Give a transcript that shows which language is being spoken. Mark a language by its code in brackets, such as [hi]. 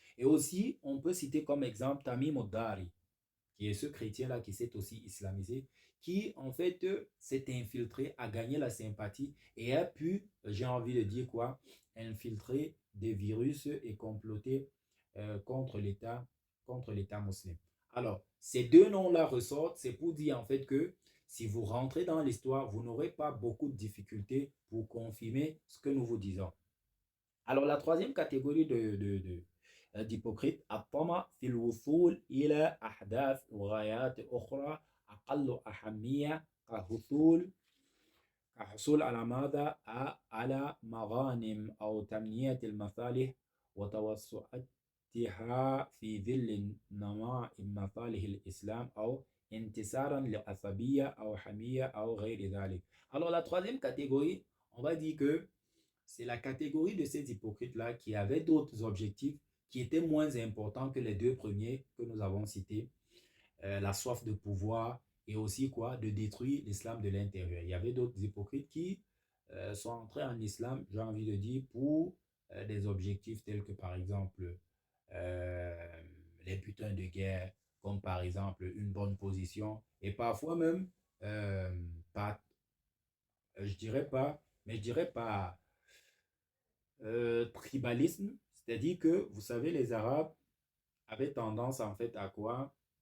[fr] Et aussi, on peut citer comme exemple Tamim al-Dari, qui est ce chrétien-là qui s'est aussi islamisé, qui en fait s'est infiltré, a gagné la sympathie et a pu, j'ai envie de dire quoi, infiltrer des virus et comploter contre l'État musulman. Alors, ces deux noms-là ressortent, c'est pour dire en fait que si vous rentrez dans l'histoire, vous n'aurez pas beaucoup de difficultés pour confirmer ce que nous vous disons. Alors, la troisième catégorie d'hypocrite, [ar] الطمع في الوصول إلى أحداث وغايات أخرى أقل أهمية كحصول على ماذا؟ على مغانم أو تمنية المصالح وتوسعتها في ظل نماء مصالح الإسلام أو انتصارا لعصبية أو حمية أو غير ذلك. [fr] Alors, la troisième catégorie, on va dire que c'est la catégorie de ces hypocrites-là qui avaient d'autres objectifs qui étaient moins importants que les deux premiers que nous avons cités. La soif de pouvoir et aussi quoi? De détruire l'islam de l'intérieur. Il y avait d'autres hypocrites qui sont entrés en islam, j'ai envie de dire, pour des objectifs tels que par exemple les butins de guerre, comme par exemple une bonne position et parfois même, pas, je dirais pas, mais je dirais pas tribalisme, c'est-à-dire que, vous savez, les Arabes avaient tendance en fait à quoi?